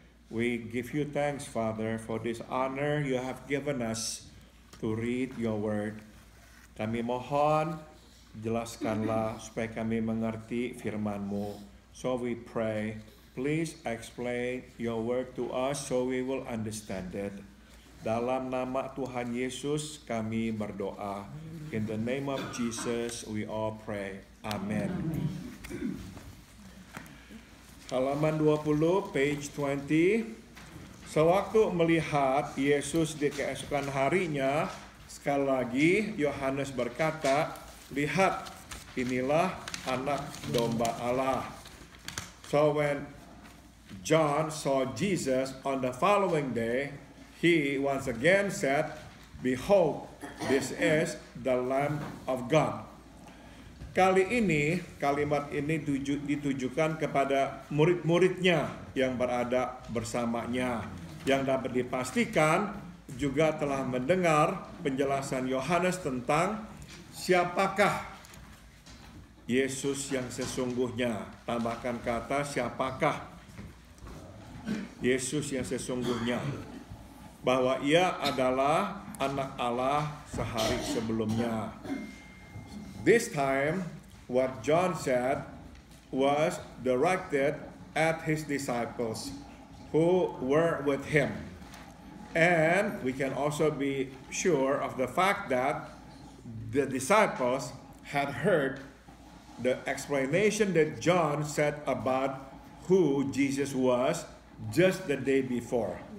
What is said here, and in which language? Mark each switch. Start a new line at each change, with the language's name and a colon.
English: We give you thanks, Father, for this honor you have given us to read your word.
Indonesian: Kami mohon, jelaskanlah supaya kami mengerti firman-Mu.
English: So we pray, please explain your word to us so we will understand it.
Indonesian: Dalam nama Tuhan Yesus kami berdoa.
English: In the name of Jesus we all pray. Amen.
Indonesian: Halaman 20,
English: page 20.
Indonesian: Sewaktu melihat Yesus di keesokan harinya, sekali lagi Yohanes berkata, "Lihat, inilah anak domba Allah."
English: So when John saw Jesus on the following day, he once again said, "Behold, this is the Lamb of God."
Indonesian: Kali ini, kalimat ini ditujukan kepada murid-muridnya yang berada bersamanya, yang dapat dipastikan juga telah mendengar penjelasan Yohanes tentang siapakah Yesus yang sesungguhnya. Tambahkan kata siapakah Yesus yang sesungguhnya. Bahwa ia adalah anak Allah sehari sebelumnya.
English: This time, what John said was directed at his disciples who were with him. And we can also be sure of the fact that the disciples had heard the explanation that John said about who Jesus was just the day before.